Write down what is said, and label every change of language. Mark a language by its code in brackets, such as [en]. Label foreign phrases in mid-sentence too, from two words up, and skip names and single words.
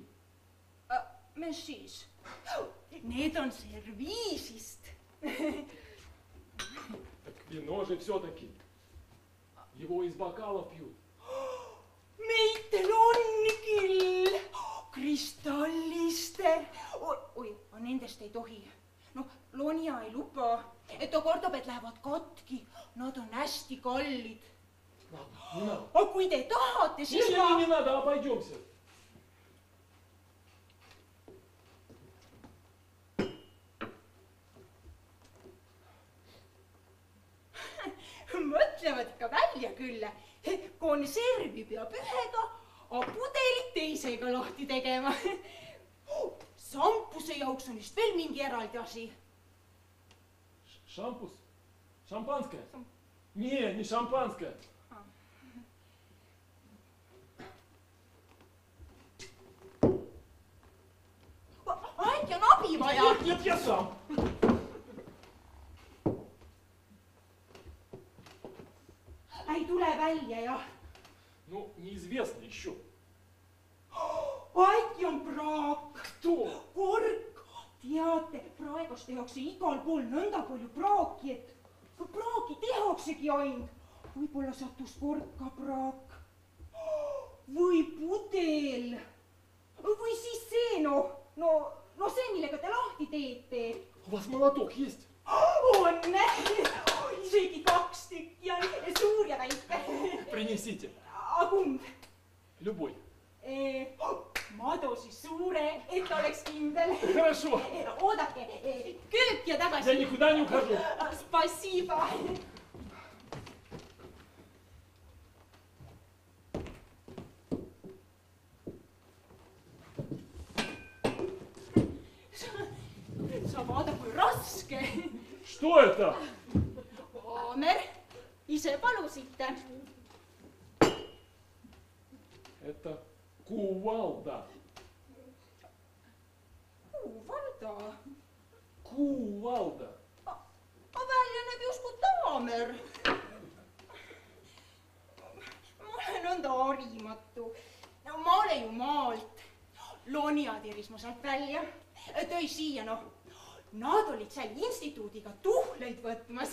[et] Mis siis? Need on serviisist. [ru] Так вино же все-таки. Его из бокалов пьют. [et] Meitel on küll. Kristalliste. Oi, nendest ei tohi. Lonja ei luba. Ta kordab, et lähevad katki. Nad on hästi kallid. [ru] Не надо. [et] Aga kui te tahate, siis [ru] Не надо, обойдемся. [et] Mõtlevad ikka välja küll. Konservi peab ühega, aga pudelit teisega lahti tegema. Sampuse jauks on vist veel mingi eraldi asi. [ru] Шампус? Шампанское? Не шампанское. [et] Äkki on abi vaja? [ru] Нет, я сам. [et] Ei tule välja, jah. [ru] Ну, неизвестно еще. [et] Äkki on praak. [ru] Кто? [et] Kork. Teate, praegust tehakse igal pool nõnda palju praaki, et praaki tehaksegi ainult. Võib-olla sattus korka praak. Või pudel. Või siis see, see, millega te lahti teete. [ru] У вас молоток есть? [et] On. Isegi 2 tükki on suur ja väike. [ru] Принесите. [et] A kumb? [ru] Любой. [et] Ma too siis suure, et oleks kindel. [ru] Хорошо. [et] Oodake, köök ja tagasi. [ru] Я никуда не ухожу. Spasiba. [et] Sa vaada, kui raske. [ru] Что это? [et] Aamer, ise palusite. [ru] Это кувалда. Kuvvalda. Кувалда. [et] Ma välja näeb justkui taamer. Ma olen nõnda harimatu. Ma olen ju maalt. Lonja tiris ma sealt välja, tõi siia, noh. Nad olid seal instituudiga tuhleid võtmas.